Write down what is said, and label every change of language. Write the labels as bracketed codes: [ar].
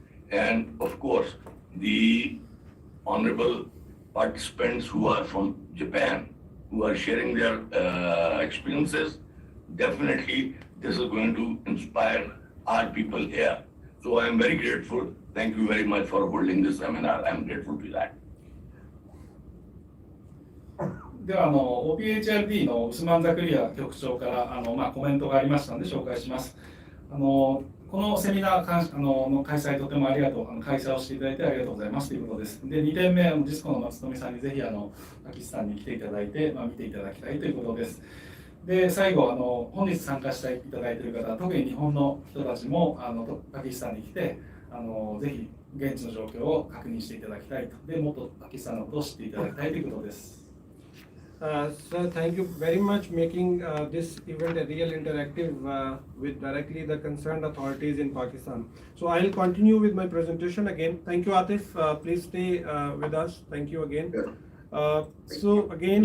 [en] And of course, the honorable participants who are from Japan, who are sharing their experiences. Definitely, this is going to inspire our people here. So I am very grateful. Thank you very much for holding this seminar. I am grateful to that. [ja] ではOPHRD のウスマン・ザクリア局長からコメントがありましたので紹介します。このセミナーの開催とてもありがとう、開催をしていただいてありがとうございますということです。で、2点目、ジスコの松富さんにぜひパキスタンに来ていただいて、見ていただきたいということです。で、最後、本日参加していただいている方、特に日本の人たちもパキスタンに来て、ぜひ現地の状況を確認していただきたいと。で、もっとパキスタンのことを知っていただきたいということです。 [en] Sir, thank you very much making this event a real interactive with directly the concerned authorities in Pakistan. So I'll continue with my presentation again. Thank you, Atif. Please stay with us. Thank you again. So again,